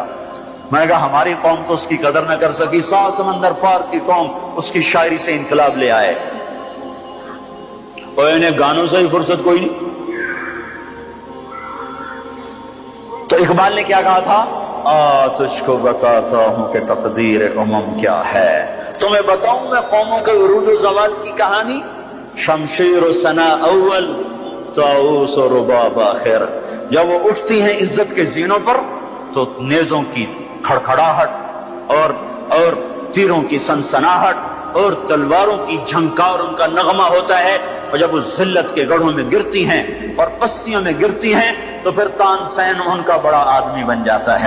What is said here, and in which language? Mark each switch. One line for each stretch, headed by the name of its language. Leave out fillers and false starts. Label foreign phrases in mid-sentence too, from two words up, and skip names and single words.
Urdu: میں نے کہا ہماری قوم تو اس کی قدر نہ کر سکی، 100 سمندر پار کی قوم اس کی شاعری سے انقلاب لے آئے۔ اور انہیں گانوں سے ہی فرصت کوئی نہیں. تو اقبال نے کیا کہا تھا؟ تجھ کو بتاتا ہوں کہ تقدیر امم کیا ہے. تمہیں بتاؤں میں قوموں کے عروج و زوال کی کہانی. شمشیر و ثنا اول، طاؤس و رباب آخر. جب وہ اٹھتی ہیں عزت کے زینوں پر تو نیزوں کی کھڑکھڑاہٹ اور تیروں کی سنسناہٹ اور تلواروں کی جھنکار ان کا نغمہ ہوتا ہے. اور جب وہ ذلت کے گڑھوں میں گرتی ہیں اور پستیوں میں گرتی ہیں تو پھر تان سین ان کا بڑا آدمی بن جاتا ہے.